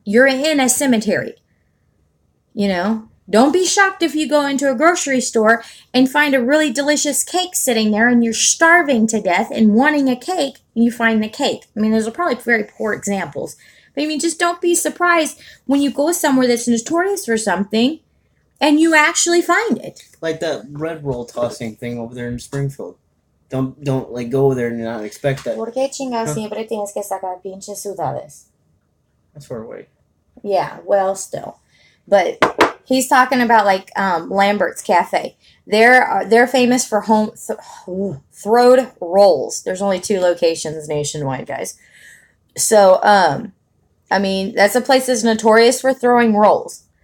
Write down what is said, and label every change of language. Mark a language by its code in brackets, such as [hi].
[en] You're in a cemetery. Don't be shocked if you go into a grocery store and find a really delicious cake sitting there and you're starving to death and wanting a cake and you find the cake. I mean, those are probably very poor examples. But I mean, just don't be surprised when you go somewhere that's notorious for something and you actually find it. Like that bread roll tossing thing over there in Springfield. Don't like go there and not expect that. [es] ¿Por qué chingados siempre tienes que sacar pinches ciudades? [en] That's far away. Yeah, well, still. But he's talking about like Lambert's Cafe. They're famous for throwed rolls. There's only 2 locations nationwide, guys. So, I mean, that's a place that's notorious for throwing rolls.